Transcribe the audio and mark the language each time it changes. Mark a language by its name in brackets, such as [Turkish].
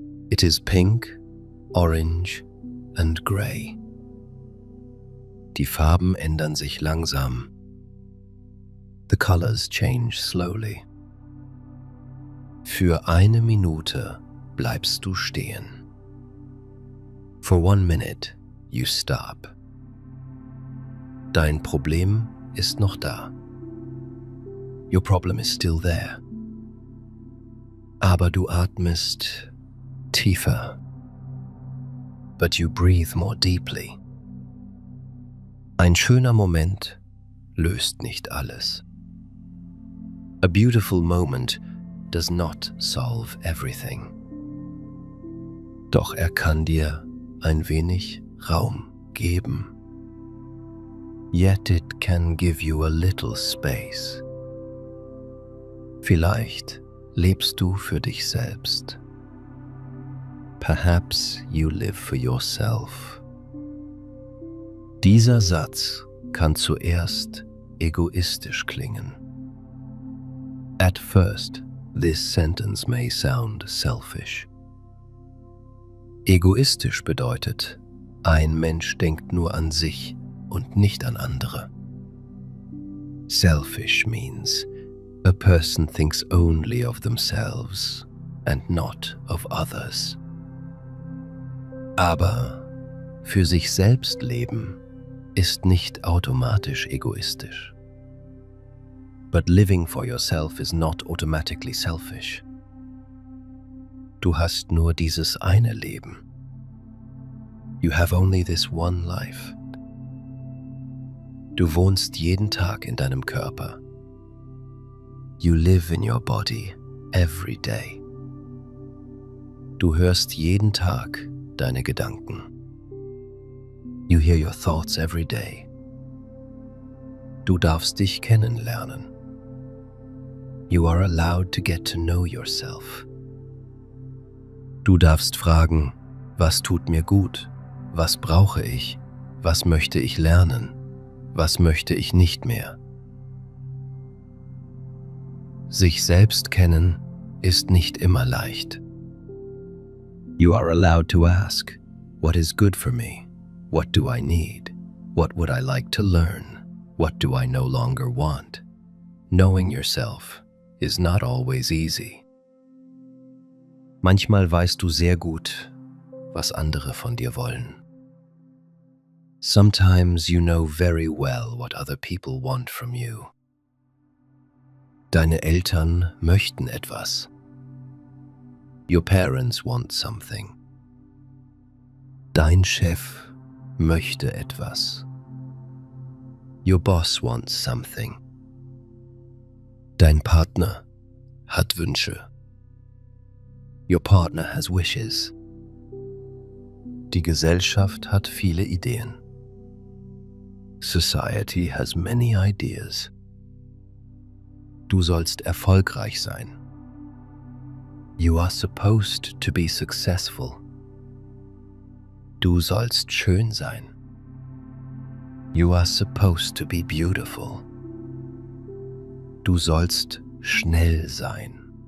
[English] It is pink, orange and grey. [German] Die Farben ändern sich langsam. [English] The colors change slowly. [German] Für eine Minute bleibst du stehen. [English] For 1 minute, you stop. [German] Dein Problem ist noch da. [English] Your problem is still there. [German] Aber du atmest tiefer. [English] But you breathe more deeply. [German] Ein schöner Moment löst nicht alles. [English] A beautiful moment does not solve everything. [German] Doch er kann dir ein wenig Raum geben. [English] Yet it can give you a little space. [German] Vielleicht lebst du für dich selbst. [English] Perhaps you live for yourself. [German] Dieser Satz kann zuerst egoistisch klingen. [English] At first, this sentence may sound selfish. [German] Egoistisch bedeutet, ein Mensch denkt nur an sich und nicht an andere. [English] Selfish means a person thinks only of themselves and not of others. [German] Aber für sich selbst leben ist nicht automatisch egoistisch. [English] But living for yourself is not automatically selfish. [German] Du hast nur dieses eine Leben. [English] You have only this one life. [German] Du wohnst jeden Tag in deinem Körper. [English] You live in your body every day. [German] Du hörst jeden Tag deine Gedanken. [English] You hear your thoughts every day. [German] Du darfst dich kennenlernen. [English] You are allowed to get to know yourself. [German] Du darfst fragen, was tut mir gut? Was brauche ich? Was möchte ich lernen? Was möchte ich nicht mehr? Sich selbst kennen ist nicht immer leicht. [English] You are allowed to ask, what is good for me? What do I need? What would I like to learn? What do I no longer want? Knowing yourself is not always easy. [German] Manchmal weißt du sehr gut, was andere von dir wollen. [English] Sometimes you know very well what other people want from you. [German] Deine Eltern möchten etwas. [English] Your parents want something. [German] Dein Chef möchte etwas. [English] Your boss wants something. [German] Dein Partner hat Wünsche. [English] Your partner has wishes. [German] Die Gesellschaft hat viele Ideen. [English] Society has many ideas. [German] Du sollst erfolgreich sein. [English] You are supposed to be successful. [German] Du sollst schön sein. [English] You are supposed to be beautiful. [German] Du sollst schnell sein.